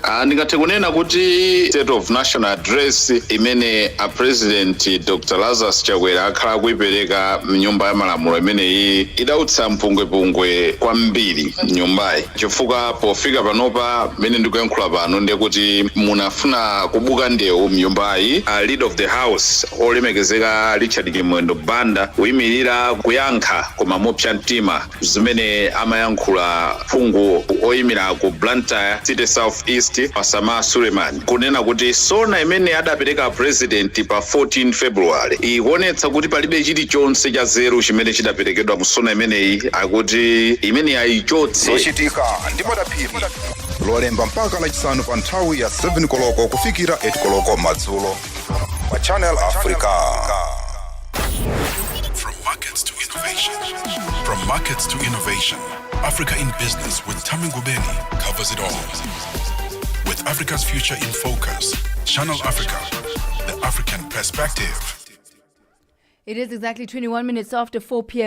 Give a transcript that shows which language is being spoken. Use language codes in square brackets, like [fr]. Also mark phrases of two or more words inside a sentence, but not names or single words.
[ny] Ndingathe kunena kuti [en] state of national address [ny] imene a president Dr. Lazarus Chakwera akhala kuipereka mu nyumba ya malamulo imeneyi idautsa mpungwepungwe kwambiri nyumbayi, chifukwa pofika panopa mene ndikuyankhula pano ndiye kuti munafuna kubuka ndewu mnyumbayi. [en] Leader of the house [ny] olemekezeka Richard Kimwendo Banda kuyimirira kuyankha koma mopsa mtima zimene amayankhula phungu oyimira ku Blantyre City South East Pasama Suleiman, kunena kuti sona imene adapereka president pa 14 February ikuonetsa kuti palibe chilichonse cha zero chimene chidaperekedwa mu sona imeneyi, akuti imene ayichotse. Zochitika ndi Madaphiri. Lolemba mpaka lachisanu pa nthawi ya 7 koloko kufikira 8 koloko madzulo pa Channel Africa. [en] From markets to innovation. From markets to innovation. Africa in Business with Thami Ngubeni covers it all. With Africa's future in focus, Channel Africa, the African perspective. It is exactly 21 minutes after 4 p.m.